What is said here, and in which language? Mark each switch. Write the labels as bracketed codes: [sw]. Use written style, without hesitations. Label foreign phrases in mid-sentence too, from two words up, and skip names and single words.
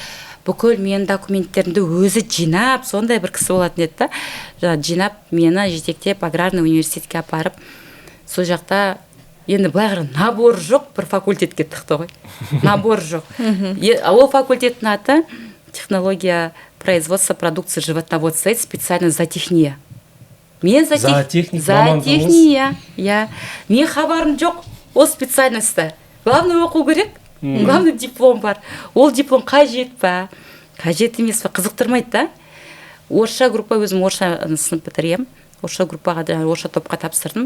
[kk] Бүкіл менің документтерімді өзі жинап, сондай бір кісі болатын еді да. Жинап, мені жетектеп аграрный университетке апарып, сол жақта енді былай қарай набор жоқ, бір факультетке тықты ғой. Набор жоқ. Ол факультеттің аты [ru] технология производства продукции животноводства, специально зоотехния. [kk] Мен зоотехния, иә. Мен хабарым жоқ ол специальностьта. Главное оқу керек, главное диплом бар. Ол диплом қажет па, қажет емес па, қызықтырмайды да. Орысша группа, өзім орысша сынып бітіргем. Орысша группаға, орысша топқа тапсырдым.